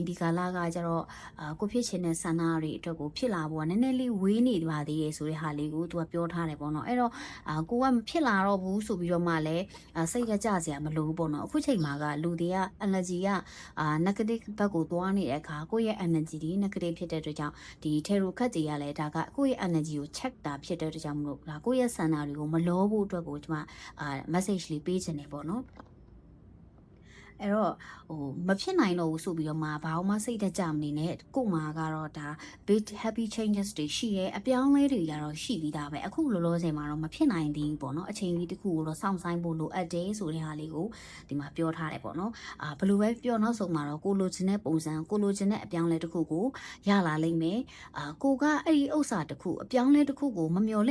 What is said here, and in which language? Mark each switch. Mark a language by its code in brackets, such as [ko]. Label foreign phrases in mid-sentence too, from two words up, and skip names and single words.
[my] ဒီကာလကကျတော့ကိုဖြစ်ချင်တဲ့ဆန္ဒတွေအတွက်ကိုဖြစ်လာဖို့ကနည်းနည်းလေးဝေးနေပါသေးတယ်ဆိုတဲ့ဟာလေးကိုသူကပြောထားတယ်ပေါ့နော်အဲ့တော့ကိုကမဖြစ်လာတော့ဘူးဆိုပြီးတော့မှလည်းစိတ်ကကြစရာမလိုဘူးပေါ့နော်အခုချိန်မှာကလူတွေက energy ကnegative ဘက်ကိုသွားနေတဲ့အခါကိုယ့်ရဲ့ energy ဒီ negative ဖြစ်တဲ့အတွက်ကြောင့်ဒီ tarot ခတ်တွေကလည်းဒါကကိုယ့်ရဲ့ energy ကို check တာဖြစ် တဲ့အတွက်ကြောင့်မလို့ဒါကိုယ့်ရဲ့ဆန္ဒတွေကိုမလောဘူးအတွက်ကိုကျွန်မmessage လေးပေးချင်တယ်ပေါ့နော်အဲ့တော့မဖြစ်နိုင်တော့ဘူးဆိုပြီးတော့မှဘာမှစိတ်တကြမနေနဲ့ကို့မှာကတော့ဒါ [en] big happy changes [my] တွေရှိရဲအပြောင်းလဲတွေကတော့ရှိပြီးသားပဲအခုလောလောဆယ်မှာတော့မဖြစ်နိုင်သေးဘူးပေါ့နော်အချိန်လေးတစ်ခုကိုတော့စောင့်ဆိုင်ဖို့လိုအပ် တယ်ဆိုတဲ့ဟာလေးကိုဒီမှာပြောထားတယ်ပေါ့နော်ဘယ်လိုပဲပြောနောက်ဆုံးမှာတော့ကိုလိုချင်တဲ့ပုံစံကိုလိုချင်တဲ့အပြောင်းလဲတစ်ခုကိုရလာလိမ့်မယ်ကိုကအဲ့ဒီဥစ္စာတစ်ခုအပြောင်းလဲတစ်ခုကိုမမျော်လ